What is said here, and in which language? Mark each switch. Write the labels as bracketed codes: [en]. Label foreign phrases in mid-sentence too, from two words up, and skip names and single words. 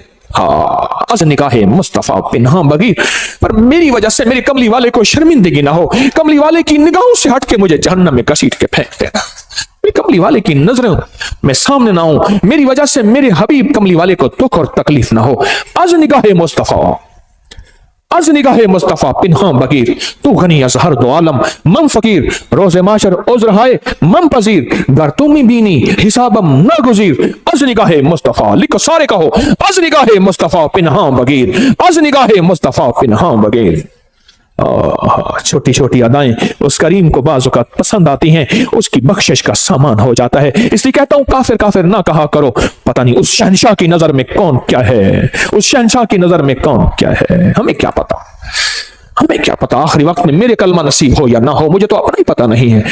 [ur] हाँ, [fa] از نکاہے مصطفیٰ پنہاں بگیر, [ur] پر میری وجہ سے میرے کملی والے کو شرمندگی نا ہو. کملی والے کی نگاہوں سے ہٹ کے مجھے جہنم میں گھسیٹ کے پھینک دینا. میرے کملی والے کی نظروں میں سامنے نا ہو، میری وجہ سے میرے حبیب کملی والے کو دکھ اور تکلیف نا ہو. [fa] از نگاہے مصطفیٰ, از نگاہ مصطفیٰ پنہاں بگیر، تو غنی از ہر دو عالم من فقیر، روز معاشر عذر ہائے من پذیر، گر تم بینی حسابم ناگزیر، از نگاہ مصطفیٰ، [ur] لکھو سارے کہو، [fa] از نگاہ مصطفیٰ پنہاں بگیر، از نگاہ مصطفیٰ پنہاں بگیر۔ [ur] چھوٹی چھوٹی ادائیں اس کریم کو بعض اوقات پسند آتی ہیں، اس کی بخشش کا سامان ہو جاتا ہے۔ اس لیے کہتا ہوں کافر کافر نہ کہا کرو، پتہ نہیں اس شہنشاہ کی نظر میں کون کیا ہے، اس شہنشاہ کی نظر میں کون کیا ہے، ہمیں کیا پتا، ہمیں کیا پتا آخری وقت میں میرے کلمہ نصیب ہو یا نہ ہو، مجھے تو اپنا ہی پتا نہیں ہے۔